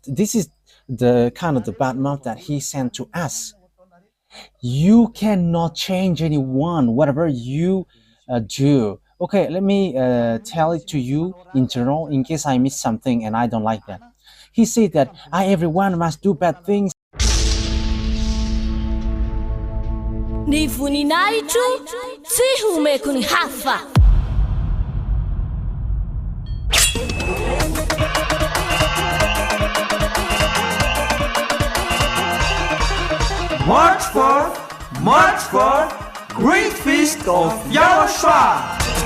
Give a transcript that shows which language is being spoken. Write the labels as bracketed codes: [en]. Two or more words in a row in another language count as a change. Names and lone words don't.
[en] This is the kind of the bad mouth that he sent to us. You cannot change anyone, whatever you do. Okay, let me tell it to you in general in case I miss something and I don't like that. He said that everyone must do bad things. [mg] Ny voninahitro tsy homeko ny hafa. [en] March for Great Feast of YAHOSHUAH.